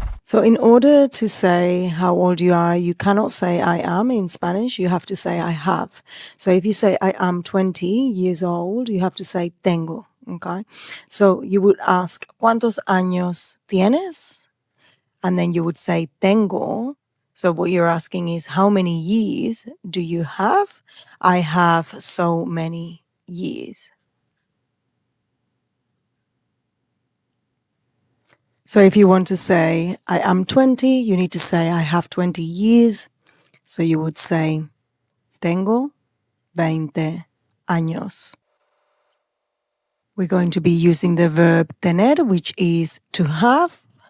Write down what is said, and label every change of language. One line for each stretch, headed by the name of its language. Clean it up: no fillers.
English: So in order to say how old you are, you cannot say I am in Spanish. You have to say I have. So if you say I am 20 years old, you have to say
Spanish: tengo.
English: Okay. So you would ask,
Spanish: ¿Cuántos años tienes?
English: And then you would say
Spanish: tengo.
English: So what you're asking is, how many years do you have? I have so many years. So if you want to say, I am 20, you need to say, I have 20 years. So you would say,
Spanish: tengo 20 años.
English: We're going to be using the verb tener, which is to have.